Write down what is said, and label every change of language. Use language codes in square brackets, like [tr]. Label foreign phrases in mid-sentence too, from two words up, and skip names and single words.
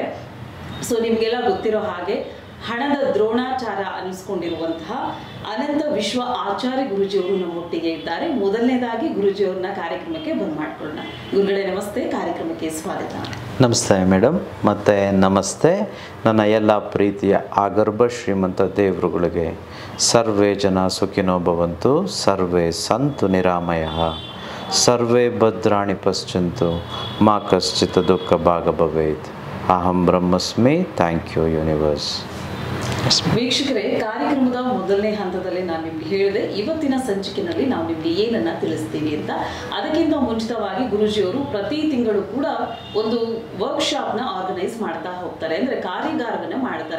[kn] ಸೊ ನಿಮಗೆಲ್ಲ ಗೊತ್ತಿರೋ ಹಾಗೆ ಹಣದ ದ್ರೋಣಾಚಾರ ಅನ್ನಿಸ್ಕೊಂಡಿರುವಂತಹ ಅನಂತ ವಿಶ್ವ ಆಚಾರ್ಯ ಗುರೂಜಿಯವರು ನಮ್ಮೊಟ್ಟಿಗೆ ಇದ್ದಾರೆ. ಮೊದಲನೇದಾಗಿ ಗುರೂಜಿಯವ್ರನ್ನ ಕಾರ್ಯಕ್ರಮಕ್ಕೆ ಬಂದ್ ಮಾಡ್ಕೊಳ್ಳೋಣ. ಗುರುಗಳೇ ನಮಸ್ತೆ, ಕಾರ್ಯಕ್ರಮಕ್ಕೆ ಸ್ವಾಗತ. ನಮಸ್ತೆ ಮೇಡಮ್, ಮತ್ತು ನಮಸ್ತೆ ನನ್ನ ಎಲ್ಲ ಪ್ರೀತಿಯ ಆಗರ್ಭ ಶ್ರೀಮಂತ ದೇವರುಗಳಿಗೆ. [sa] ಸರ್ವೇ ಜನ ಸುಖಿನೋ ಭವಂತು, ಸರ್ವೇ ಸಂತು ನಿರಾಮಯಃ, ಸರ್ವೇ ಭದ್ರಾಣಿ ಪಶ್ಯಂತು, ಮಾ ಕಶ್ಚಿತ್ ದುಃಖ ಭಾಗ ಭವೇತ್. ಅಹಂ ಬ್ರಹ್ಮಸ್ಮಿ. [en] thank you universe. [kn] ವೀಕ್ಷಕರೇ, ಕಾರ್ಯಕ್ರಮದ ಮೊದಲನೇ ಹಂತದಲ್ಲಿ ನಾನು ನಿಮ್ಗೆ ಹೇಳಿದೆ ಇವತ್ತಿನ ಸಂಚಿಕೆಯಲ್ಲಿ ನಾವು ನಿಮ್ಗೆ ಏನನ್ನ ತಿಳಿಸ್ತೀವಿ ಅಂತ. ಅದಕ್ಕಿಂತ ಮುಂಚಿತವಾಗಿ ಗುರೂಜಿಯವರು ಪ್ರತಿ ತಿಂಗಳು ಕೂಡ ಒಂದು ವರ್ಕ್ಶಾಪ್ನ ಆರ್ಗನೈಸ್ ಮಾಡ್ತಾ ಹೋಗ್ತಾರೆ, ಅಂದ್ರೆ ಕಾರ್ಯಾಗಾರವನ್ನ ಮಾಡ್ತಾರೆ.